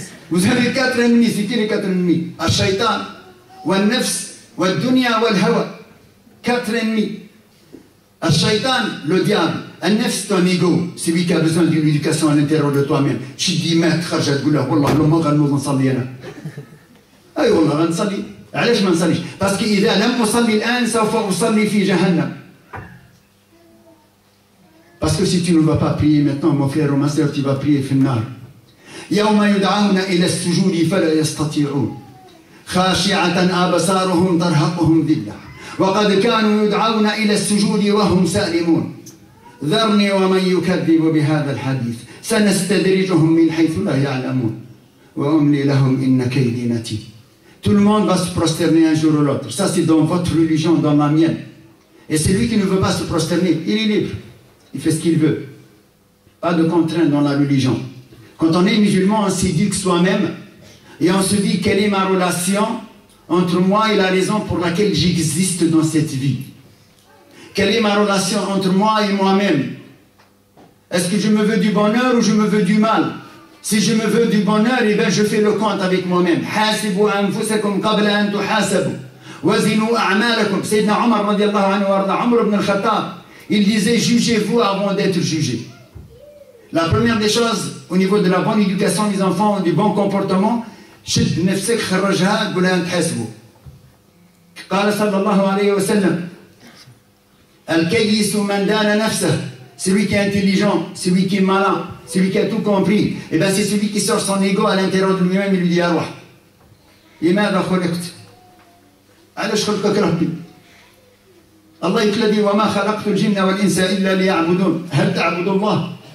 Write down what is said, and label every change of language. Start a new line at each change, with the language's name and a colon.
French: Vous avez 4 ennemis, c'est qui les 4 ennemis?
Arabic: Shaytan, wal nafs, wal dunya, wal hawa.
French: 4 ennemis. Shaytan, le diable. Un nefs, ton ego, c'est lui qui a besoin d'une éducation à l'intérieur de toi-même. Tu dis, maître,
Arabic: خرجت تقول له والله لو ما غنوض نصلي انا. اي والله غنصلي. علاش ما نصليش؟
French: parce que
Arabic: اذا لم اصلي الان سوف اصلي في جهنم.
French: Parce que si tu ne vas pas prier maintenant, mon frère ou ma soeur, tu vas prier
Arabic: في النار. يوم يدعون الى السجود فلا يستطيعون. خاشعة أبصارهم ترهقهم ذلة. وقد كانوا يدعون إلى السجود وهم سالمون. ذرني ومن يكذب بهذا الحديث سنستدرجهم من حيث لا يعلمون وأملي لهم إن كيدي متين.
French: Tout le monde va se prosterner un jour ou l'autre. Ça c'est dans votre religion, dans la mienne. Et celui qui ne veut pas se prosterner, il est libre. Il fait ce qu'il veut. Pas de contrainte dans la religion. Quand on est musulman, on s'éduque soi-même et on se dit quelle est ma relation entre moi et la raison pour laquelle j'existe dans cette vie. Quelle est ma relation entre moi et moi-même? Est-ce que je me veux du bonheur ou je me veux du mal? Si je me veux du bonheur, eh bien je fais le compte avec moi-même.
Arabic: حاسبوا أنفسكم قبل أن تحاسبوا وزنوا أعمالكم.
French: Sayyidina Omar radiallahu anhu warda, Omar ibn al-Khattab, il disait jugez-vous avant d'être jugé. La première des choses au niveau de la bonne éducation des enfants, du bon comportement,
Arabic: شد نفسك خرجها قول لها تحاسبوا. قال صلى الله عليه وسلم الكيس من دان نفسه.
French: Celui qui est intelligent, celui qui est malin, celui qui a tout compris, et bien c'est celui qui sort son ego à l'intérieur de lui-même et lui dit
Arabic: أروح لماذا خلقت؟ علاش خلقك ربي؟ الله يقول وما خلقت الجن والإنس إلا ليعبدون. هل تعبد الله؟